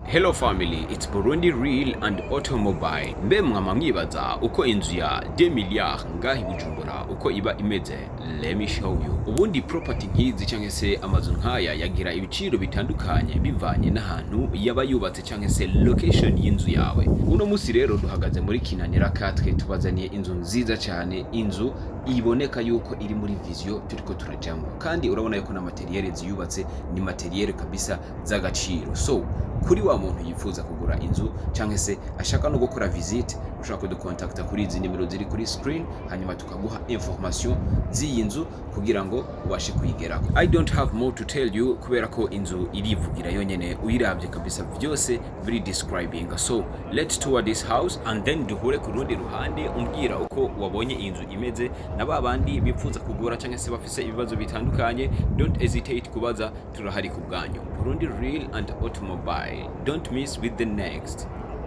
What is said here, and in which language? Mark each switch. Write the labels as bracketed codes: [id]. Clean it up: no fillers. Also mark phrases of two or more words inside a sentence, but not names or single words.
[en] Hello family, it's Burundi Real and Automobile. [rn] Mbe mwibaza uko inzu ya 2Milliard ngahi Bujumbura uko iba imeze? [en] Let me show you. [rn] Ubundi property nkizi cyangwa se amazu nkaya yagira ibiciro bitandukanye bivanye n'ahantu yaba yubatse cyangwa se location y'inzu yawe. Uno musi rero duhagaze muri kinanira 4 tubazaniye inzu nziza cyane, inzu iboneka yuko iri muri vision turiko turajamo. Kandi urabona yuko na materiel ziyubatse ni materiel kabisa z'agaciro. So kuri wa muntu yifuza kugura inzu cyangwa se ashaka no gukora visit, ushaka kudukontakta kuri izi nimero ziri kuri screen, hanyuma tukaguha information z'iyi nzu kugira ngo ubashe kuyigerako. [en] I don't have more to tell you [rn] kubera ko inzu irivugira yonyene, uyiravye kabisa byose biri describing. [en] So let's tour this house and then [rn] duhure ku rundi ruhande umbwira uko wabonye inzu imeze, na babandi bifuza kugura cyangwa se bafise ibibazo bitandukanye. [en] Don't hesitate [rn] kubaza, turahari ku bwanyu. Burundi Real and Automobile. [en] Don't miss with the next.